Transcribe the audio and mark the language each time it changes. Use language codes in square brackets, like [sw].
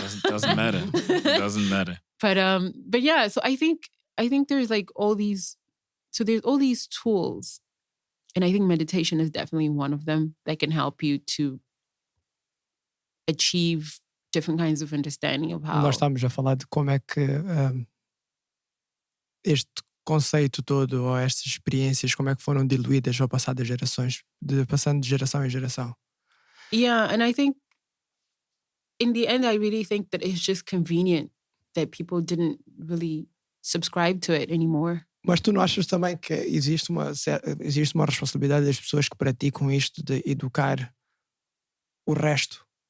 [en] Doesn't matter. Doesn't matter. But yeah, so I think there's like all these, so there's all these tools, and I think meditation is definitely one of them that can help you to achieve different kinds of understanding of how... [pt] Nós estamos a falar de como é que este conceito todo, ou estas experiências, como é que foram diluídas ao passar das gerações, passando de geração em geração. [en] Yeah, and I think in the end, I really think that it's just convenient that people didn't really subscribe to it anymore. [pt] Mas tu não achas também que existe uma responsabilidade das pessoas que praticam isto de educar o resto?